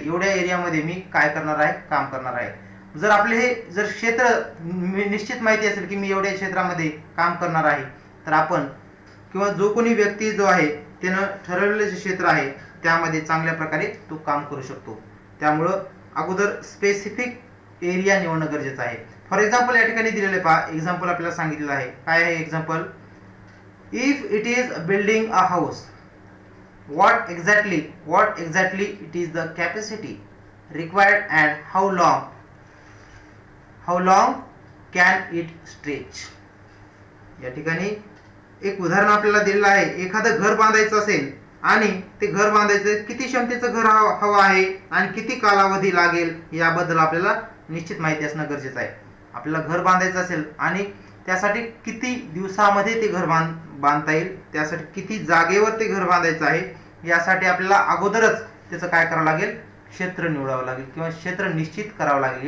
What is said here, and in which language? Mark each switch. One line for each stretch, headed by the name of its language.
Marathi: एवढ्या एरियामध्ये मी काय करणार आहे, काम करणार आहे. जर आपले हे क्षेत्र निश्चित माहिती असेल की मी एवढ्या क्षेत्रामध्ये काम करणार आहे, तर आपण किंवा जो कोणी व्यक्ती जो आहे त्यानं ठरवलेलं जे क्षेत्र आहे त्यामध्ये चांगल्या प्रकारे तो काम करू शकतो. त्यामुळं अगोदर स्पेसिफिक एरिया निवडणं गरजेचं आहे. फॉर एक्झाम्पल या ठिकाणी दिलेलं पहा, एक्झाम्पल आपल्याला सांगितलेलं आहे. काय आहे example?
English: If it is building a house, what exactly it is the capacity required and how long can it stretch?
Marathi: या ठिकाणी एक उदाहरण आपल्याला दिलेलं आहे. एखादं घर बांधायचं असेल आणि ते घर बांधायचं किती क्षमतेचं घर हवं आहे आणि किती कालावधी लागेल याबद्दल आपल्याला निश्चित माहिती असणं गरजेचं आहे. आपल्याला घर बांधायचं असेल आणि त्यासाठी किती दिवसामध्ये ते घर बांधता येईल, त्यासाठी किती जागेवर ते घर बांधायचं आहे, यासाठी आपल्याला अगोदरच त्याचं काय करावं लागेल, क्षेत्र निवडावं लागेल किंवा क्षेत्र निश्चित करावं लागेल.